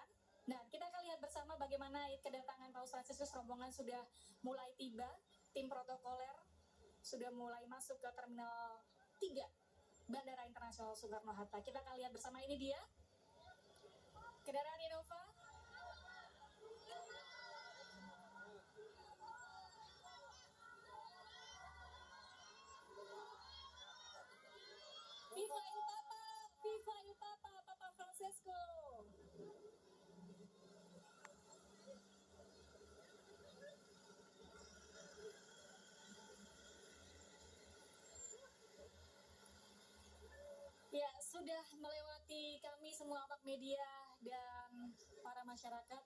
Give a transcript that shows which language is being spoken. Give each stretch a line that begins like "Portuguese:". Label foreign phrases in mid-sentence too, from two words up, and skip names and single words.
Indonesian: Nah, kita akan lihat bersama bagaimana kedatangan Paus Fransiskus. Rombongan sudah mulai tiba, tim protokoler sudah mulai masuk ke Terminal 3 Bandara Internasional Soekarno-Hatta. Kita akan lihat bersama, ini dia kendaraan Innova.
Italian: Viva il Papa! Viva il Papa! Papa Francesco!
Indonesian: Ya, sudah melewati kami semua awak media dan para masyarakat.